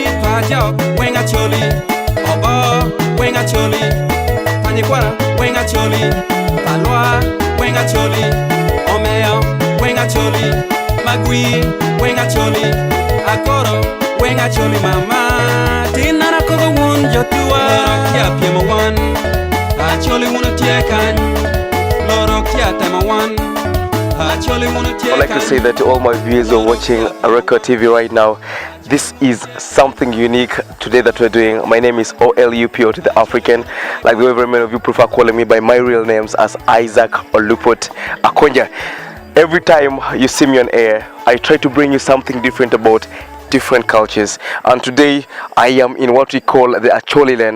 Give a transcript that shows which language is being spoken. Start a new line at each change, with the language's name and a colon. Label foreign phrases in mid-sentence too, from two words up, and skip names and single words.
Acoli: Pajok, weng acholi, obo, weng acholi, panyikwara, weng acholi, alwa, weng acholi, omeo, weng acholi, magwi, weng acholi, akoro, weng acholi mama. Tinara koko wun jotua. Loro kia piemo wan, acholi wuna tie kan. Loro kia temo wan, acholi wuna tie kan.
English: I'd like to say that to all my viewers who are watching a Record TV right now, this is something unique today that we're doing. My name is OLUPO to the African, like the way very many of you prefer calling me by my real names as Isaac Olupot Akonja. Every time you see me on air, I try to bring you something different about different cultures, and today I am in what we call the Acholi land.